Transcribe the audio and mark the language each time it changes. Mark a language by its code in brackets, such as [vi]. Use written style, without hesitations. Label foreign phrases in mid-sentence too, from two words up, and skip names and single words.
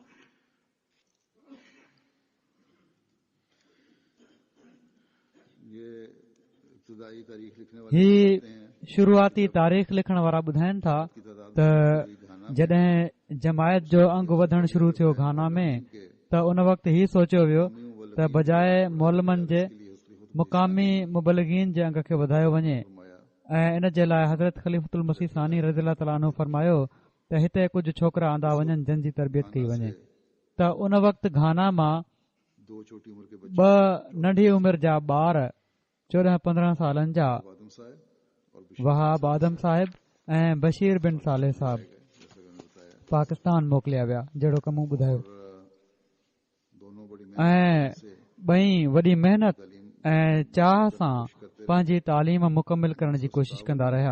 [sd] ही शुरूआती तारीख़ लिखण वारा ॿुधाइनि था त जॾहिं जमायत जो अंग वधणु शुरू थियो घाना में त उन वक़्तु ही सोचियो वियो त बजाए मोलमनि जे मुक़ामी मुबलिगीन जे अंग खे वधायो वञे ऐं इन जे लाइ हज़रत ख़लीफ़ुल मसीह सानी [ar] رضي الله تعالى عنه [sd] फरमायो त हिते कुझु छोकिरा आंदा वञनि जिन जी तरबियत कई वञे। त उन वक़्तु घाना मां 2 नंढी उमिरि जा ॿार 14-15 सालनि जा वहाब आदम साहिब ऐं बशीर बिन सालेह साहिब पाकिस्तान मोकिलिया विया जहिड़ो कमु ॿुधायो ऐं ॿई वॾी महिनत ऐं चाह सां पंहिंजी तालीम मुकमिल करण जी कोशिश कंदा रहिया।